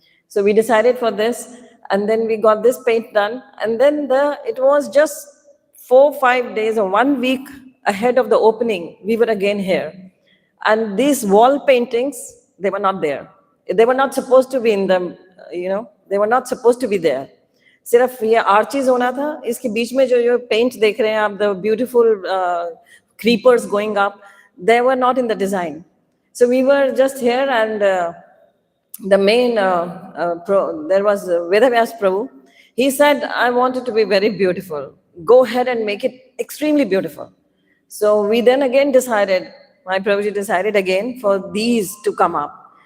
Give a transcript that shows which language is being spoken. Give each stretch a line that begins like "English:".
English: So we decided for this, and then we got this paint done. And then it was just 4-5 days or 1 week ahead of the opening, we were again here. And these wall paintings, they were not there. They were not supposed to be in them, they were not supposed to be there.
Hindi: सिर्फ ये arches होना था, इसके बीच में जो paint देख रहे हैं आप,
English: the beautiful creepers going up, they were not in the design. So we were just here, and the main, there was Vedavyas Prabhu. He said, I want it to be very beautiful. Go ahead and make it extremely beautiful. So we then again decided, my Prabhuji decided again for these to come up.